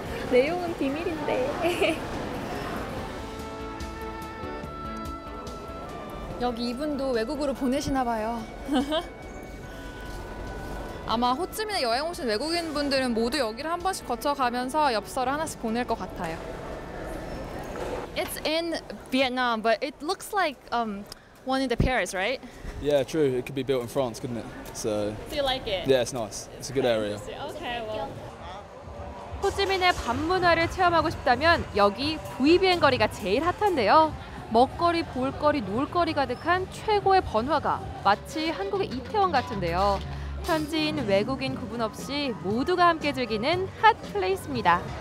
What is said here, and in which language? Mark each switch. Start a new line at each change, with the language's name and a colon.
Korean: 내용은 비밀인데. 여기 이분도 외국으로 보내시나 봐요. 아마 호찌민에 여행 오신 외국인 분들은 모두 여기를 한 번씩 거쳐가면서 엽서를 하나씩 보낼 것 같아요.
English: It's in Vietnam, but it looks like one in the Paris, right? Yeah, true. It could be built in France, couldn't it? So. Do you like it? Yeah, it's nice. It's a good area. Okay, well.
Korean: 호찌민의 밤 문화를 체험하고 싶다면 여기 부이비엔 거리가 제일 핫한데요. 먹거리, 볼거리, 놀거리 가득한 최고의 번화가, 마치 한국의 이태원 같은데요. 현지인, 외국인 구분 없이 모두가 함께 즐기는 핫 플레이스입니다.